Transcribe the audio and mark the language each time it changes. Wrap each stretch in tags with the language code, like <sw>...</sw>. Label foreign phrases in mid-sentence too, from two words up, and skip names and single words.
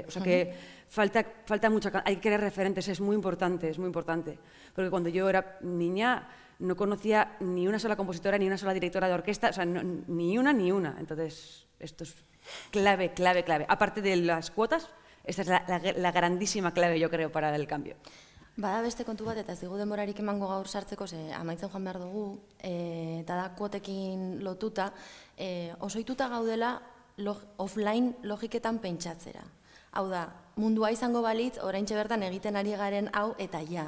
<es>O sea que falta mucho, hay que crear referentes, es muy importante. Porque cuando yo era niña no conocía ni una sola compositora ni una sola directora de orquesta, o sea, ni una. Entonces, esto es clave. Aparte de las cuotas, esta es la grandísima clave, yo creo, para el cambio.</es> <eu>Bada beste kontu bat, eta ez digu denborarik emango gaur sartzeko, ze amaitzen joan behar dugu, eta da kuotekin lotuta, osoituta gaudela offline logiketan pentsatzera. Hau da, mundua izango balitz, oraintxe bertan egiten ari garen hau eta ja.</eu>